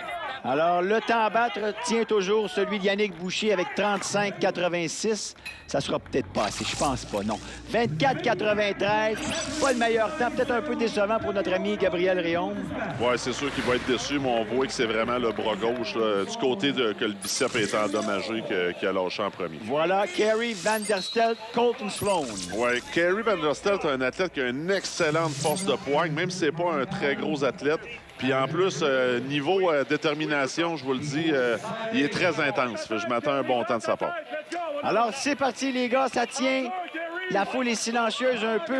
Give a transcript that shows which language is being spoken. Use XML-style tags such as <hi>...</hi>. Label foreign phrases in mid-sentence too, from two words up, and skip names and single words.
<fr>Alors, le temps à battre tient toujours celui d'Yannick Boucher avec 35,86. Ça sera peut-être pas assez, je pense pas, non. 24,93, pas le meilleur temps, peut-être un peu décevant pour notre ami Gabriel Réaume. Oui, c'est sûr qu'il va être déçu, mais on voit que c'est vraiment le bras gauche, là, du côté que le bicep est endommagé, qui a lâché en premier. Voilà, Kerry Van Der Stelt, Colton Sloan. Oui, Kerry Van Der Stelt est un athlète qui a une excellente force de poigne, même si c'est pas un très gros athlète. Puis en plus, niveau détermination, je vous le dis, il est très intense. Je m'attends à un bon temps de sa part. Alors, c'est parti, les gars, ça tient. La foule est silencieuse un peu.</fr>